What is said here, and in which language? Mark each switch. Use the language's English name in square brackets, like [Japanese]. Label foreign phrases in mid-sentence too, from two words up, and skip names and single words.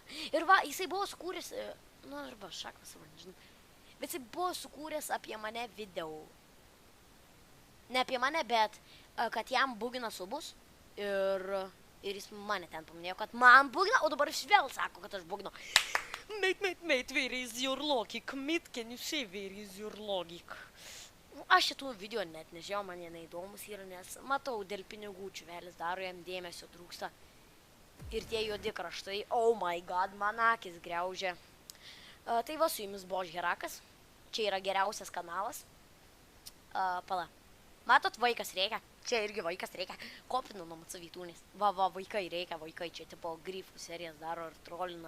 [Lithuanian] Ir va, jisai buvo sukūręs, nu, arba šaklas, nežinau. Bet jisai buvo sukūręs apie mane video. Ne apie mane, bet kad jam bugina subus ir jis mane ten paminėjo, kad man bugina, o dabar jis vėl sako, kad aš buginu. [English] Mate, where is your logic? Mate, can you say where is your logic? [Lithuanian] Aš šitų video net nežiau, man jie neįdomus yra, nes matau, dėl pinigų čiuvelis daro, jam dėmesio trūksta. Ir tie juodi kraštai, [English] oh my god, [Lithuanian] man akis griaužia. Tai va, su jumis buvo Herakas. Čia yra geriausias kanalas. Pala. Matot, vaikas reikia. Čia irgi vaikas reikia. Kopinu nuo Vytūnės. Va, vaikai reikia, vaikai. Čia tipo grifų serijas daro ir trolina.